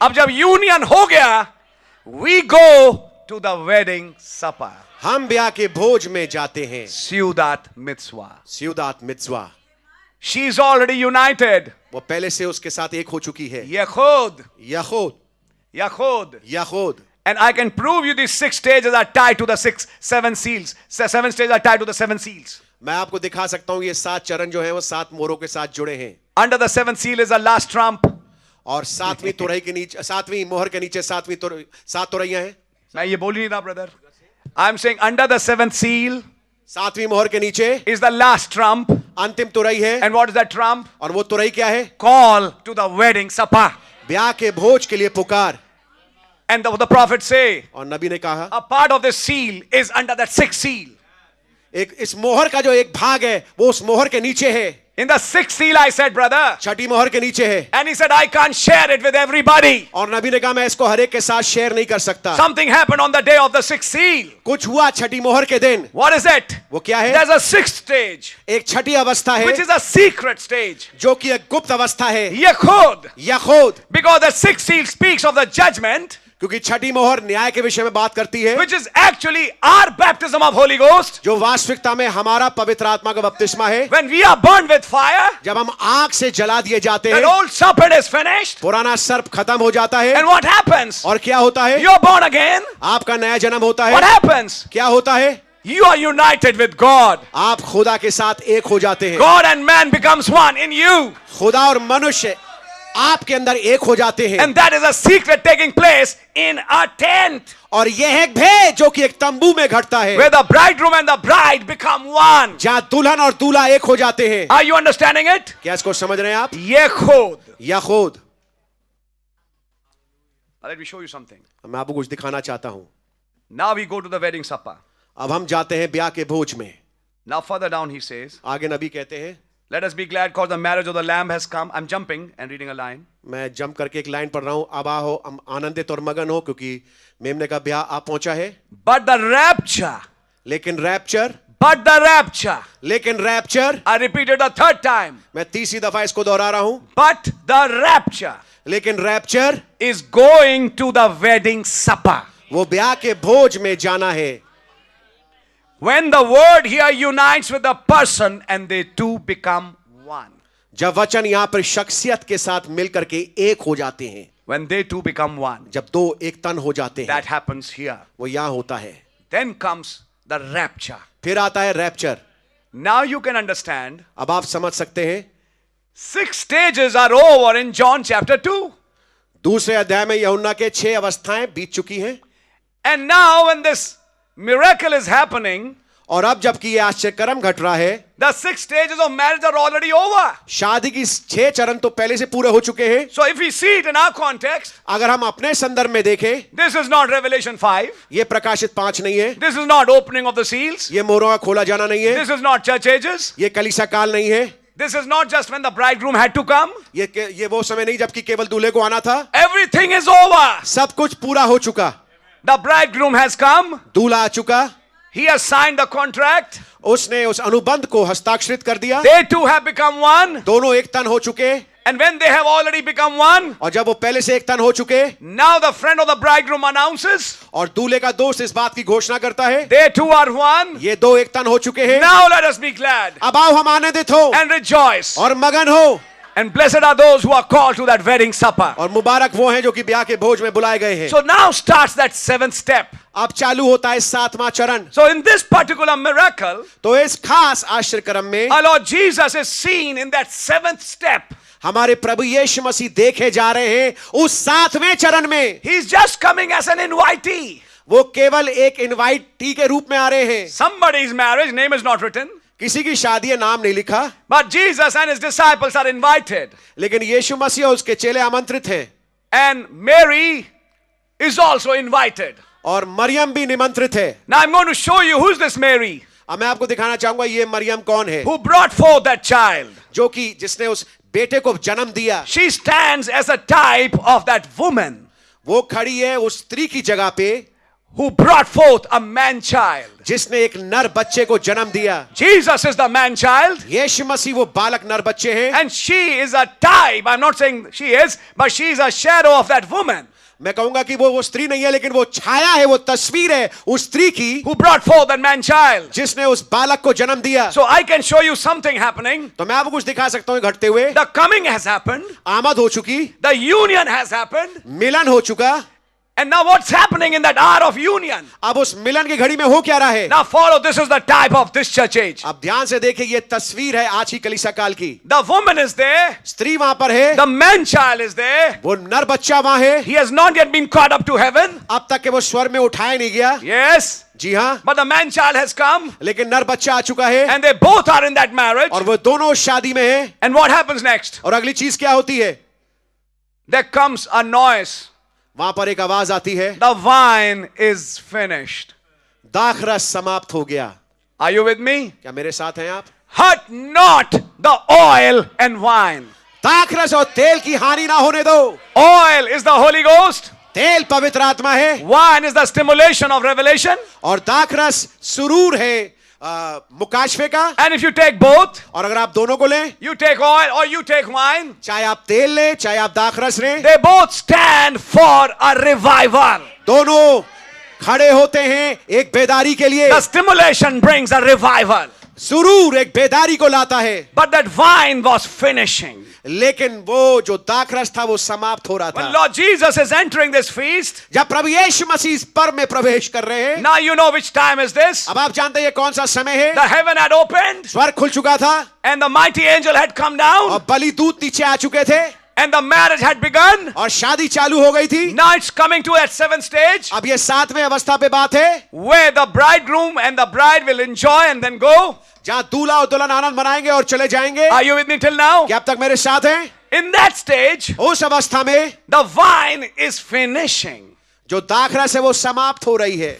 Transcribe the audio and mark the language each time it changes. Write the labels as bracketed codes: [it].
[hi] अब जब यूनियन हो गया, [en] We go to the wedding supper. [hi] हम ब्याह के भोज में जाते हैं। [he] स्यूदात मित्सवा। स्यूदात मित्सवा। [en] She is already united. [hi] वो पहले से उसके साथ एक हो चुकी है। [he] यखूद, यहूद, यखूद, यहूद। [en] And I can prove you these 6 stages are tied to the 7 seals. 7 stages are tied to the 7 seals. [hi] मैं आपको दिखा सकता हूं ये 7 चरण जो हैं वो 7 मोहरों के साथ जुड़े हैं। [en] Under the 7th seal is the last trump. [hi] और 7वीं तुरही के नीचे, 7वीं मोहर के नीचे 7 तुरहियां हैं। मैं ये बोल ही नहीं रहा brother. [en] I'm saying under the 7th seal [hi] 7वीं मोहर के नीचे [en] is the last trump. [hi] अंतिम तुरही है। [en] And what is that trump? [hi] और वो तुरही क्या है? [en] Call to the wedding supper. [hi] ब्याह के भोज के लिए पुकार। [en] And the prophet say, [hi] और नबी ने कहा [en] a part of the seal is under that 6th seal. [hi] एक इस मोहर का जो एक भाग है वो उस मोहर के नीचे है। [en] In the 6th seal, I said, brother. [hi] छठी मोहर के नीचे है। [en] And he said, I can't share it with everybody. [hi] और नबी ने कहा मैं इसको हर एक के साथ शेयर नहीं कर सकता। [en] Something happened on the day of the 6th seal. [hi] कुछ हुआ छठी मोहर के दिन। [en] What is it? [hi] वो क्या है? [en] There's a 6th stage, [hi] एक छठी अवस्था है [en] which is a secret stage. [hi] जो कि एक गुप्त अवस्था है। [he] Yechud. यहूद। [en] Because the 6th seal speaks of the judgment, [hi] क्योंकि छठी मोहर न्याय के विषय में बात करती है, [en] which is actually our baptism of Holy Ghost. [hi] जो वास्तविकता में हमारा पवित्र आत्मा का बपतिस्मा है। [en] When we are burned with fire, [hi] जब हम आग से जला दिए जाते [en] that [hi] हैं, [en] old serpent is finished. [hi] पुराना सर्प खत्म हो जाता है। [en] And what happens? [hi] और क्या होता है? [en] You're born again. [hi] आपका नया जन्म होता [en] What [hi] है। [en] happens? [hi] क्या होता है? [en] You are united with God. [hi] आप खुदा के साथ एक हो जाते हैं। [en] God and man becomes one in you. [hi] खुदा और मनुष्य आपके अंदर एक हो जाते हैं। [en] And that is a secret taking place in a tent, [hi] और यह है एक भेद जो कि एक तंबू में घटता है, [en] where the bridegroom and the bride become one. [hi] जहां दुल्हन और दूल्हा एक हो जाते हैं। [en] Are you understanding it? [hi] क्या इसको समझ रहे हैं आप? [he] Yechod. याखोद। [en] Now let me show you something. [hi] मैं आपको कुछ दिखाना चाहता हूं। [en] Now we go to the wedding supper. [hi] अब हम जाते हैं ब्याह के भोज में। [en] Now further down he says, [hi] आगे नबी कहते हैं, [en] let us be glad because the marriage of the lamb has come. I'm jumping and reading a line. [hi] मैं जंप करके एक लाइन पढ़ रहा हूं, अब आओ हम आनंदित और मगन हो क्योंकि मेमने का ब्याह आ पहुंचा है। [en] But the rapture, [hi] लेकिन रैप्चर, [en] but the rapture. [hi] लेकिन rapture, [en] I repeated the third time. [hi] मैं तीसरी दफा इसको दोहरा रहा हूं, [en] But the rapture [hi] लेकिन rapture [en] is going to the wedding supper. [hi] वो ब्याह के भोज में जाना है। [en] When the word here unites with the person and they two become one. [hi] जब वचन यहां पर शख्सियत के साथ मिलकर के एक हो जाते हैं, [en] When they two become one, [hi] जब दो एक तन हो जाते हैं, [en] that happens here. [hi] वो यहां होता है। [en] Then comes the rapture. [hi] फिर आता है rapture. [en] Now you can understand, [hi] अब आप समझ सकते हैं [en] 6 stages are over in John chapter 2. [hi] दूसरे अध्याय में यूहन्ना के 6 अवस्थाएं बीत चुकी हैं। [en] And now when this miracle is happening, [hi] और अब जबकि ये आश्चर्यकर्म घट रहा है, [en] the 6 stages of marriage are already over. [hi] शादी की 6 चरण तो पहले से पूरे हो चुके हैं। [en] So if we see it in our context, [hi] अगर हम अपने संदर्भ में देखें, [en] this is not Revelation 5. [hi] ये प्रकाशित 5 नहीं है, [en] This is not opening of the seals. [hi] ये मोहरों का खोला जाना नहीं है, [en] This is not church ages. [hi] ये कलीसिया काल नहीं है, [en] This is not just when the bridegroom had to come. [hi] ये वो समय नहीं जबकि केवल दूल्हे को आना था। [en] Everything is over. [hi] सब कुछ पूरा हो चुका, [en] The bridegroom has come. [hi] दूल्हा आ चुका, [en] He has signed the contract. [hi] उसने उस अनुबंध को हस्ताक्षरित कर दिया, [en] They two have become one. [hi] दोनों एक तन हो चुके। [en] And when they have already become one, [hi] और जब वो पहले से एक तन हो चुके, [en] now the friend of the bridegroom announces, [hi] और दूल्हे का दोस्त इस बात की घोषणा करता है, [en] they two are one. [hi] ये दो एक तन हो चुके हैं। [en] Now let us be glad [hi] अब आओ हम आनंदित हो [en] and rejoice. [hi] और मगन हो, [en] And blessed are those who are called to that wedding supper. [hi] और मुबारक वो हैं जो कि ब्याह के भोज में बुलाए गए हैं। [en] So now starts that 7th step. [hi] अब चालू होता है 7वां चरण। [en] So in this particular miracle, [hi] तो इस खास आश्चर्यक्रम में [en] our Lord Jesus is seen in that 7th step. [hi] हमारे प्रभु यीशु मसीह देखे जा रहे हैं उस 7वें चरण में। [en] He's just coming as an invitee. [hi] वो केवल एक इनवाइटी के रूप में आ रहे हैं। [en] Somebody's marriage, name is not written. [hi] किसी की शादी है, नाम नहीं लिखा, [en] But Jesus and his disciples are invited. [hi] लेकिन यीशु मसीह और उसके चेले आमंत्रित हैं। [en] And Mary is also invited. [hi] और मरियम भी निमंत्रित है। [en] Now I'm going to show you who's this Mary [hi] अब मैं आपको दिखाना चाहूंगा ये मरियम कौन है, [en] who brought forth that child. [hi] जो कि जिसने उस बेटे को जन्म दिया। [en] She stands as a type of that woman [hi] वो खड़ी है उस स्त्री की जगह पे [en] who brought forth a man child. [hi] जिसने एक नर बच्चे को जन्म दिया। [en] Jesus is the man child. [hi] यीशु मसीह वो बालक नर बच्चे हैं। [en] And she is a type. I'm not saying she is, but she is a shadow of that woman [hi] मैं कहूंगा कि वो स्त्री नहीं है, लेकिन वो छाया है, वो तस्वीर है उस स्त्री की [en] who brought forth that man child. [hi] जिसने उस बालक को जन्म दिया। [en] So I can show you something happening. [hi] तो मैं आपको कुछ दिखा सकता हूं घटते हुए। [en] The coming has happened. [hi] आमद हो चुकी, [en] The union has happened. [hi] मिलन हो चुका। [en] And now what's happening in that hour of union? [hi] अब उस मिलन की घड़ी में हो क्या रहा है? [en] Now follow, this is the type of this church age. [hi] अब ध्यान से देखिए, ये तस्वीर है आज की कलीसिया काल की। [en] The woman is there. [hi] स्त्री वहां पर है, [en] The man child is there. [hi] वो नर बच्चा वहां है। [en] He has not yet been caught up to heaven. [hi] अब तक के वो स्वर्ग में उठाया नहीं गया। [en] Yes. [hi] जी हाँ, [en] But the man child has come. [hi] लेकिन नर बच्चा आ चुका है [en] And they both are in that marriage. [hi] और वो दोनों उस शादी में हैं। [en] And what happens next? [hi] और अगली चीज क्या होती है? [en] There comes a noise. [hi] वहां पर एक आवाज आती है, [en] The wine is finished. [hi] दाखरस समाप्त हो गया। [en] Are you with me? [hi] क्या मेरे साथ हैं आप? [en] Hurt not the oil and wine. [hi] दाखरस और तेल की हानि ना होने दो। [en] Oil is the Holy Ghost. [hi] तेल पवित्र आत्मा है [en] Wine is the stimulation of revelation. [hi] और दाखरस सुरूर है मुकाशफे का। [en] And if you take both, [hi] और अगर आप दोनों को लें, [en] you take oil or you take wine, [hi] चाहे आप तेल लें चाहे आप दाखरस लें, [en] they both stand for a revival. [hi] दोनों खड़े होते हैं एक बेदारी के लिए। [en] The stimulation brings a revival. [hi] सुरूर एक बेदारी को लाता है। [en] But that wine was finishing. [hi] लेकिन वो जो दाखरस था वो समाप्त हो रहा था। [en] When Lord Jesus is entering this feast, [hi] जब प्रभु यीशु मसीह इस पर्व में प्रवेश कर रहे हैं, [en] now you know which time is this. [hi] अब आप जानते हैं ये कौन सा समय है? [en] The heaven had opened [hi] स्वर्ग खुल चुका था [en] and the mighty angel had come down. [hi] और बलि दूत नीचे आ चुके थे [en] and the marriage had begun. [hi] और शादी चालू हो गई थी। [en] Now it's coming to that seventh stage [hi] अब ये 7वें अवस्था पे बात है, [en] where the bridegroom and the bride will enjoy and then go. [hi] जहां दूल्हा और दुल्हन आनंद मनाएंगे और चले जाएंगे। [en] Are you with me till now? [hi] क्या अब तक मेरे साथ हैं? [en] In that stage, [hi] उस अवस्था में [en] the vine is finishing. [hi] जो दाखरस है वो समाप्त हो रही है।